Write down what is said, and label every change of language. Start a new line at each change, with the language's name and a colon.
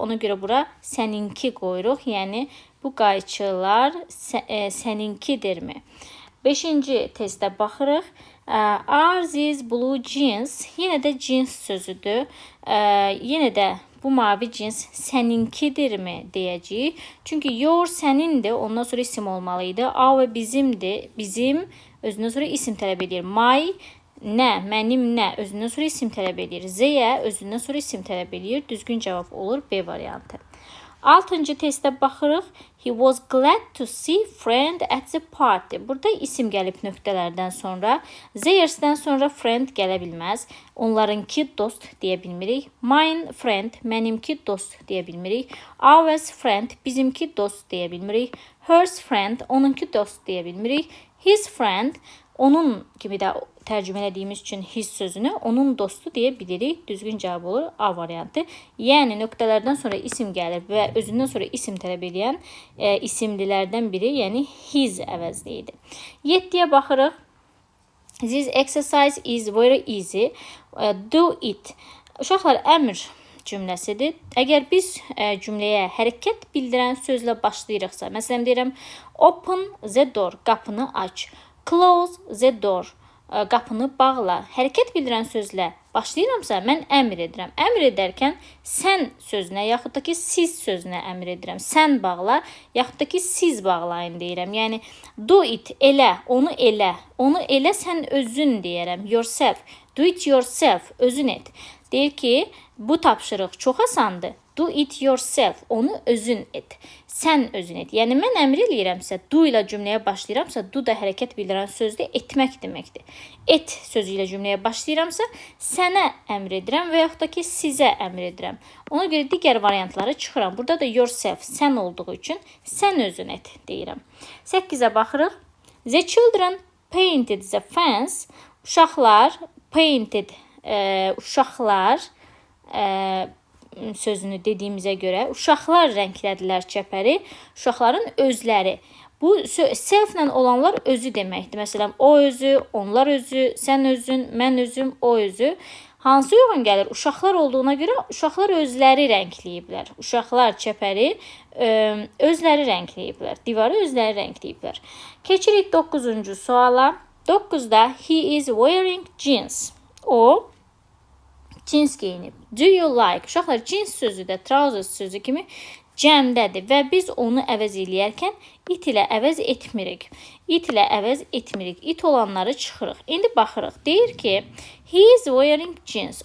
Azerbaijani: Ona görə bura səninki qoyuruq. Yəni, bu qayçılar səninkidirmi? 5-ci testə baxırıq.
English: Are these blue jeans?
Azerbaijani: Yenə də jeans sözüdür. Yenə də bu mavi cins səninkidirmi deyəcəyik. Çünki your sənindir, ondan sonra isim olmalıydı. Our bizimdir, bizim özündən sonra isim tələb edir. My nə, mənim nə özündən sonra isim tələb edir. They'ə özündən sonra isim tələb edir. Düzgün cavab olur B variantı. 6-cı testə baxırıq.
English: He was glad to see friend at the party.
Azerbaijani: Burada isim gəlib nöqtələrdən sonra. Theirs'dən sonra friend gələ bilməz. Onlarınki dost deyə bilmirik.
English: Mine friend,
Azerbaijani: mənimki dost deyə bilmirik.
English: Ours friend,
Azerbaijani: bizimki dost deyə bilmirik.
English: Hers friend,
Azerbaijani: onunki dost deyə bilmirik.
English: His friend,
Azerbaijani: onun kimi də tərcümə edədiyimiz üçün his sözünü onun dostu deyə bilirik. Düzgün cavab olur A variantı. Yəni, nöqtələrdən sonra isim gəlir və özündən sonra isim tələb edən isimlilərdən biri, yəni his əvəzliyidir. 7-yə baxırıq.
English: This exercise is very easy. Do it.
Azerbaijani: Uşaqlar, əmr cümləsidir. Əgər biz cümləyə hərəkət bildirən sözlə başlayırıqsa, məsələn deyirəm,
English: open the door,
Azerbaijani: qapını aç.
English: Close the door,
Azerbaijani: qapını bağla. Hərəkət bildirən sözlə başlayıramsa, mən əmr edirəm. Əmr edərkən sən sözünə, yaxud da ki, siz sözünə əmr edirəm. Sən bağla, yaxud da ki, siz bağlayın deyirəm. Yəni,
English: do it,
Azerbaijani: elə, onu elə. Onu elə, sən özün deyirəm.
English: Yourself, do it yourself,
Azerbaijani: özün et. Deyir ki, bu tapşırıq çox asandır.
English: Do it yourself,
Azerbaijani: onu özün et. Sən özün et. Yəni, mən əmr eləyirəmsə, do ilə cümləyə başlayıramsa, do da hərəkət bildirən sözdür, etmək deməkdir. Et sözü ilə cümləyə başlayıramsa, sənə əmr edirəm və yaxud da ki, sizə əmr edirəm. Ona görə digər variantları çıxıram. Burada da yourself, sən olduğu üçün sən özün et deyirəm. 8-ə baxırıq.
English: The children painted the fence.
Azerbaijani: Uşaqlar painted, uşaqlar sözünü dediyimizə görə uşaqlar rənglədilər çəpəri, uşaqların özləri. Bu self-lə olanlar özü deməkdir. Məsələn, o özü, onlar özü, sən özün, mən özüm, o özü. Hansı uyğun gəlir? Uşaqlar olduğuna görə uşaqlar özləri rəngləyiblər. Uşaqlar çəpəri özləri rəngləyiblər. Divarı özləri rəngləyiblər. Keçirik 9-cu suala. 9-da
English: he is wearing jeans.
Azerbaijani: O cins geyinib.
English: Do you like?
Azerbaijani: Uşaqlar, cins sözü də trousers sözü kimi cəmdədir və biz onu əvəz eləyərkən it ilə əvəz etmirik. It ilə əvəz etmirik. It olanları çıxırıq. İndi baxırıq. Deyir ki,
English: he is wearing jeans.